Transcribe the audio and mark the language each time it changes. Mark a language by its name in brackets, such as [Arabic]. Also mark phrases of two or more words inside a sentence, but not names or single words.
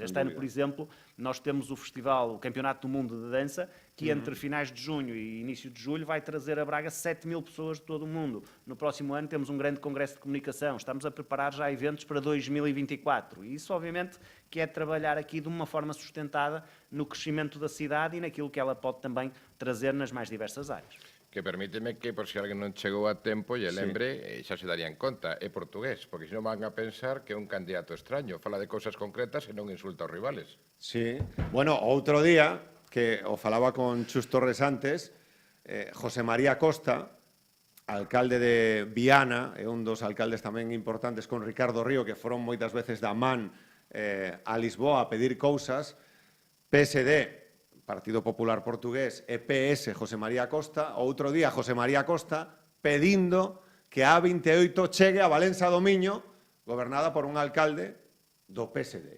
[Portuguese] Este ano, por exemplo, nós temos o Campeonato do Mundo de Dança, que entre finais de junho e início de julho vai trazer a Braga 7.000 pessoas de todo o mundo. No próximo ano temos um grande congresso de comunicação, estamos a preparar já eventos para 2024 e isso obviamente que é trabalhar aqui de uma forma sustentada no crescimento da cidade e naquilo que ela pode também trazer nas mais diversas áreas. [Galician] Que permíteme que, por se alguén non chegou a tempo, e lembre, xa se darían conta, é portugués, porque senón van a pensar que é un candidato extraño, fala de cousas concretas e non insulta aos rivales. Sí. Bueno, outro día, que o falaba con Chus Torres antes, José María Costa, alcalde de Viana, é un dos alcaldes tamén importantes con Ricardo Río, que foron moitas veces da man a Lisboa a pedir cousas, PSD, Partido Popular Portugués, e PS, José María Costa, outro día José María Costa pedindo que a A28 chegue a Valença do Miño, gobernada por un alcalde do PSD.